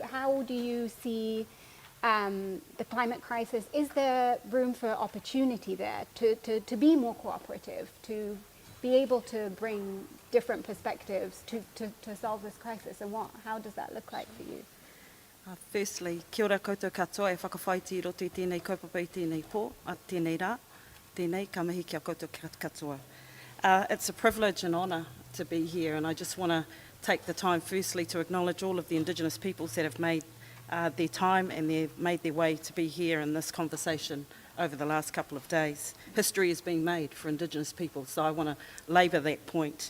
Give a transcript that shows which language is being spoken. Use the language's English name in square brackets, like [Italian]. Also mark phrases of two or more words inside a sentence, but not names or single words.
[English] How do you see the climate crisis? Is there room for opportunity there to be more cooperative, to be able to bring different perspectives to solve this crisis, and how does that look like for you? Firstly, [Māori] kia ora koutou katoa e whakawhaiti I roto I tēnei kaupapa I tēnei pō, a tēnei rā, tēnei ka mihi kia koutou katoa. [English] It's a privilege and honour to be here, and I just want to take the time firstly to acknowledge all of the Indigenous peoples that have made their time and they've made their way to be here in this conversation over the last couple of days. History is being made for Indigenous people, so I want to labour that point.